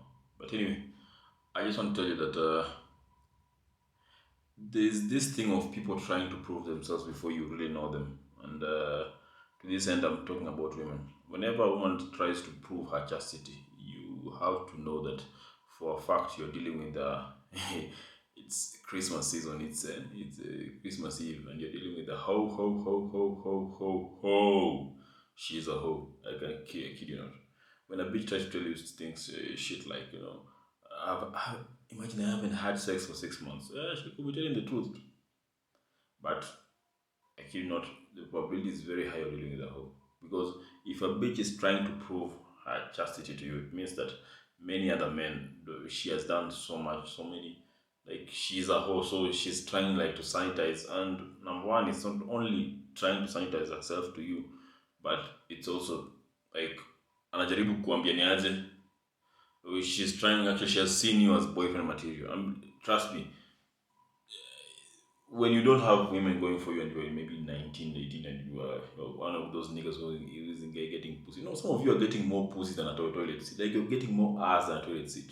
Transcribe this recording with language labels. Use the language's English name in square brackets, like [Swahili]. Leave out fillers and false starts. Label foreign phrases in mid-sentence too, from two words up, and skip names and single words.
[English] But anyway, I just want to tell you that there's this thing of people trying to prove themselves before you really know them. And to this end, I'm talking about women. Whenever a woman tries to prove her chastity, you have to know that for a fact you're dealing with it's Christmas season. It's Christmas Eve, and you're dealing with a ho ho ho ho ho ho ho. She's a ho. I kid you not. When a bitch tries to tell you things, shit like imagine I haven't had sex for 6 months. She could be telling the truth, but I kid you not, the probability is very high of dealing with a hoe. Because if a bitch is trying to prove her chastity to you, it means that many other men, she has done so much, so many, like she's a hoe, so she's trying like to sanitize. And number one, it's not only trying to sanitize herself to you, but it's also like [Swahili] anajaribu kuambia niaje. [English] She's trying, actually she has seen you as boyfriend material. Trust me, when you don't have women going for you and you're maybe 19, 18, and you're one of those niggas who isn't getting pussy. No, some of you are getting more pussy than a toilet seat. Like you're getting more ass than a toilet seat.